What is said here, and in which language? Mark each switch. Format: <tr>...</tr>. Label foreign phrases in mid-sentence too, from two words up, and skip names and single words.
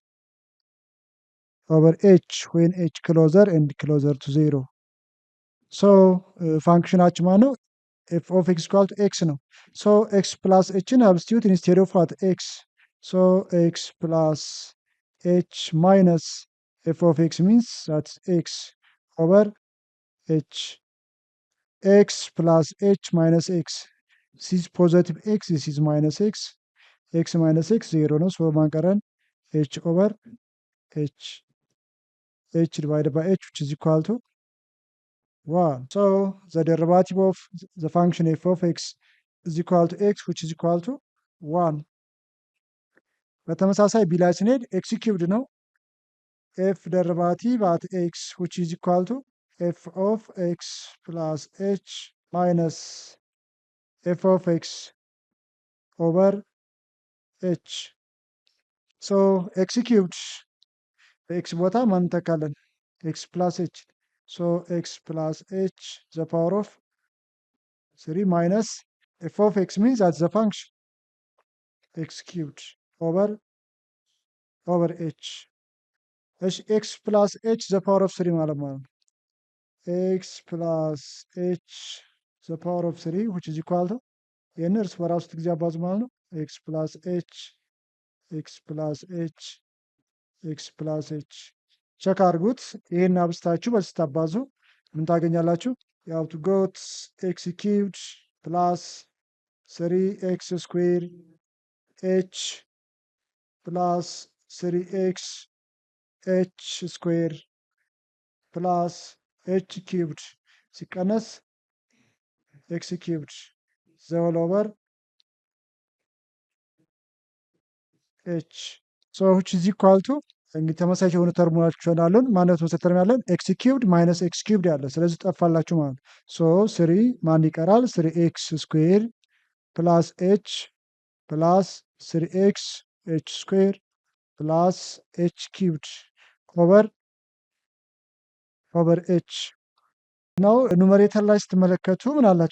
<en>over h when h closer and closer to zero። ሶ ፋንክሽናችን</en> <am>ማለት ነው</am> <en>f of x equal to x ነው። so x plus h substitute instead of what x. so x plus h minus f of x means that's x over h. x plus h minus x. This is positive x, this is minus x. x minus x 0 ነው። so ማንቀረን h over h. h divided by h which is equal to 1. So the derivative of the function f of x is equal to x which is equal to 1.</en> <am>በተመሳሳይ ቢ ላይ ስንሄድ</am> <en>x cubed ነው። f derivative at x which is equal to f of x plus h minus f of x over h. So x cubed x</en> <am>ቦታ ማን እንተካለን</am> <en>x plus h. So x plus h the power of 3 minus f of x means that's the function x cubed over h. x plus h the power of 3</en> <am>ማለት ነው።</am> <en>x plus h the power of 3 which is equal to</en> <am>ይህን እርስ በራሱ ጊዜ አባዙ ማለት ነው።</am> <en>x plus h x plus h x plus h ቸክ አድርጉት።</en> <am>ይህን አብስታችሁ በዚህ ስታባዙ ምን ታገኛላችሁ?</am> <en>ያው to got x cubed plus 3x square h plus 3x h square plus h cubed ሲቀነስ x cubed the whole over h. So which is equal to</en> <am>እንግዲህ ተመሳሳይ የሆኑ ተርሞች አሉን ማለት ነው።</am> <en>ተርም ያለን x cubed minus x cubed</en> <am>ያለ ስለዚህ ጠፋላችሁ ማለት ነው።</am> <en>so 3</en> <am>ማን ይቀራል</am> <en>3x square plus h plus 3x h square plus h cubed over h ነው። ኑመሬተር</en> <am>ላይ ስትመለከቱ ምን አላችሁ?</am>